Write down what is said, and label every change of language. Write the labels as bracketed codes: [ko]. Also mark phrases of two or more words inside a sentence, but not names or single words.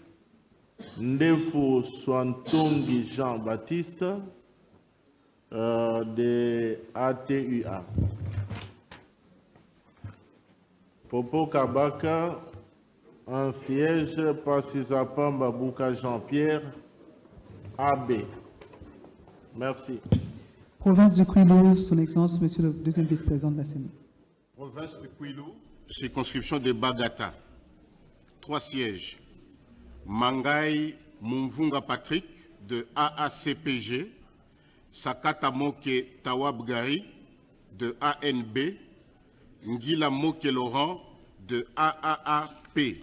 [fr] Ndefo Swantongi Jean-Baptiste, de ATUA. Popo Kabaka, 1 siège. Passisapamba Bouka Jean-Pierre, AB. Merci. Province du Kwilu, Son Excellence, Monsieur le Deuxième vice-président de la CENI. Province de Kwilu, circonscription de Bagata. 3 sièges. Mangai Mumvunga Patrick, de AACPG. Sakata Moke Tawabgari, de ANB. Ngila Moke Laurent, de AAAP.